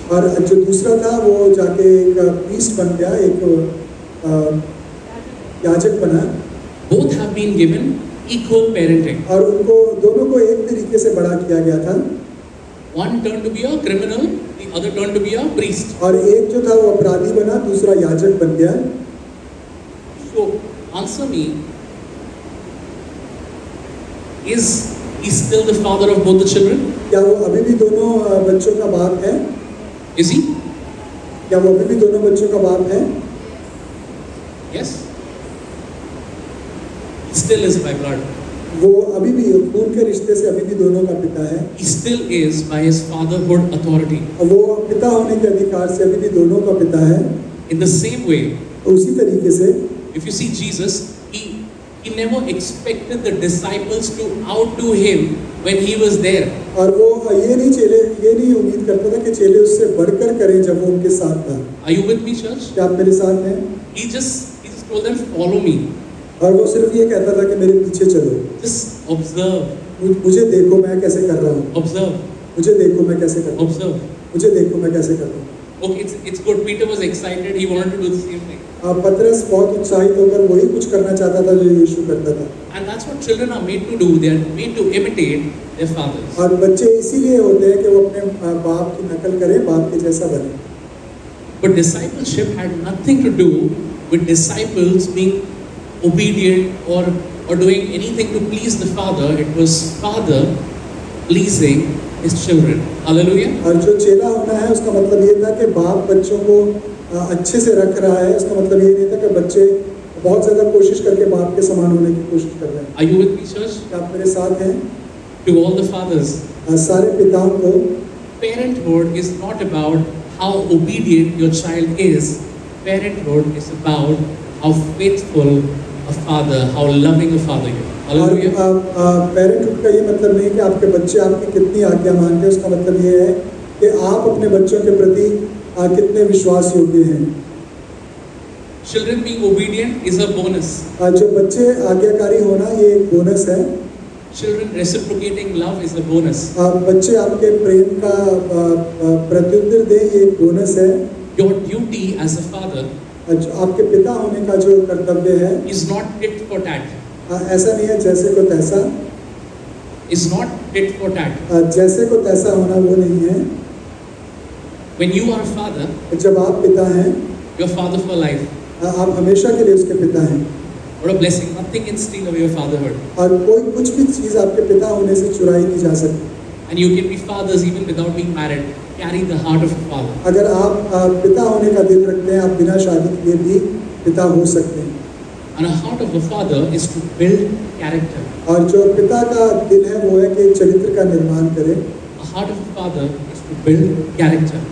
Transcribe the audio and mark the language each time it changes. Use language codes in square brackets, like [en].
[hi] और जो दूसरा था वो जाके एक प्रीस्ट बन गया, एक याजक बना. [en] Both have been given equal parenting. [hi] और उनको दोनों को एक तरीके से बड़ा किया गया था. [en] One turned to be a criminal, the other turned to be a priest. [hi] और एक जो था वो अपराधी बना, दूसरा याजक बन गया. [en] So answer me, is he still the father of both the children? [hi] क्या वो अभी भी दोनों बच्चों का बाप है? [en] Is he? [hi] क्या वो अभी भी दोनों बच्चों का बाप है? [en] Yes. He still is by blood. [hi] वो अभी भी खून के रिश्ते से अभी भी दोनों का पिता है. [en] He still is by his fatherhood authority. [hi] वो पिता होने के अधिकार से अभी भी दोनों का पिता है. [en] In the same way, [hi] उसी तरीके से [en] if you see Jesus, he never expected the disciples to outdo him when he was there. [hi] और वो ये नहीं उम्मीद करता था कि चेले उससे बढ़कर करें जब वो उनके साथ था. [en] Are you with me, church? [hi] क्या आप मेरे साथ हैं? [en] He just told them, follow me. [hi] और वो सिर्फ ये कहता था कि मेरे पीछे चलो. [en] Just observe. [hi] मुझे देखो मैं कैसे कर रहा हूँ. [en] Observe. [hi] मुझे देखो मैं कैसे कर रहा हूँ. [en] Observe. [hi] मुझे देखो मैं कैसे कर रहा हूँ. [en] Okay, it's good. Peter was excited. He wanted to do the same thing. [hi] पतरस बहुत उत्साहित होकर वही कुछ करना चाहता था जो यीशु करता था. [en] And that's what children are made to do. They are made to imitate their fathers. [hi] और बच्चे इसीलिए होते हैं कि वो अपने बाप की नकल करें, बाप के जैसा बने. [en] But discipleship had nothing to do with disciples being obedient or doing anything to please the Father. It was Father pleasing his children. Hallelujah. [hi] और जो चेला होना है उसका मतलब ये था कि बाप बच्चों को अच्छे से रख रहा है. उसका मतलब ये नहीं था कि बच्चे बहुत ज़्यादा कोशिश करके बाप के समान होने की कोशिश कर रहे हैं. [en] Are you with me, church? [hi] क्या आप मेरे साथ हैं? [en] To all the fathers, [hi] सारे पिताओं को [en] parenthood is not about how obedient your child is. Parenthood is about how faithful a father, how loving a father you are. Hallelujah. [hi] Parenthood का ये मतलब नहीं कि आपके बच्चे आपकी कितनी आज्ञा मानते हैं. उसका मतलब ये है कि आप अपने बच्चों के प्रति कितने विश्वास योग्य हैं. [en] Children being obedient is a bonus. [hi] जो बच्चे आज्ञाकारी होना ये एक बोनस है. [en] Children reciprocating love is a bonus. [hi] बच्चे आपके प्रेम का प्रत्युत्तर दें ये एक बोनस है. [en] Your duty as a father [hi] आपके पिता होने का जो कर्तव्य है [en] is not tit for tat. [hi] ऐसा नहीं है जैसे को तैसा. [en] Is not tit for tat. [hi] जैसे को तैसा होना वो नहीं है. [en] When you are a father, [hi] जब आप पिता हैं, [en] you're father for life. [hi] आप हमेशा के लिए उसके पिता हैं. [en] What a blessing! Nothing can steal away your fatherhood. [hi] और कोई कुछ भी चीज़ आपके पिता होने से चुराई नहीं जा सकती. [en] And you can be fathers even without being married. carry the heart of a father. [hi] अगर आप पिता होने का दिल रखते हैं, आप बिना शादी किए भी पिता हो सकते हैं। [en] And a heart of a father is to build character. [hi] और जो पिता का दिल है वो है कि चरित्र का निर्माण करे। [en] A heart of a father is to build character.